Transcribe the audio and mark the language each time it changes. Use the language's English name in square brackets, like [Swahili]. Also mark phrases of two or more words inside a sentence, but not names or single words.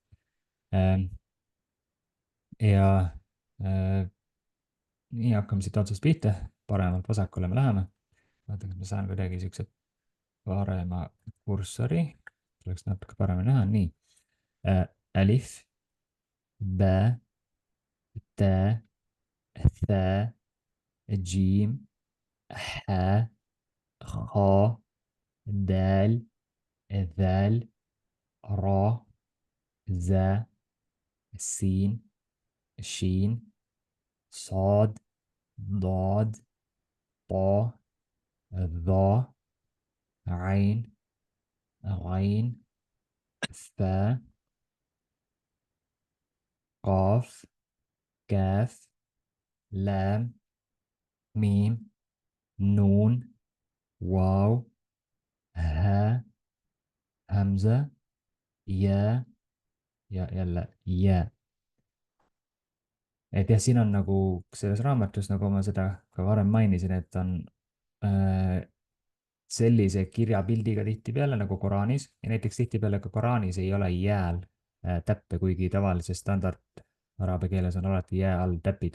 [Estonian] ja nii hakkame siit otsast pihta, paremalt vasakule me läheme. vaatan, kas ma saan kuidagi siukse parema kursori, oleks natuke paremini näha, nii. [Arabic] ألف, باء، تاء، ثاء، جيم, حاء، خاء، دال, ذال, را, ذا, سين, شين, صاد, ضاد, طا, ظا, عين, غين, ثا, قاف, كاف, لام, ميم, نون, واو, ها, همزة, يا, [Estonian] ja jälle jää. Et jah, siin on nagu selles raamatus, nagu ma seda ka varem mainisin, et on sellise kirjapildiga tihtipeale nagu Koraanis ja näiteks tihtipeale ka Koraanis ei ole jääl täppe, kuigi tavalises standard araabia keeles on alati jää all täpid.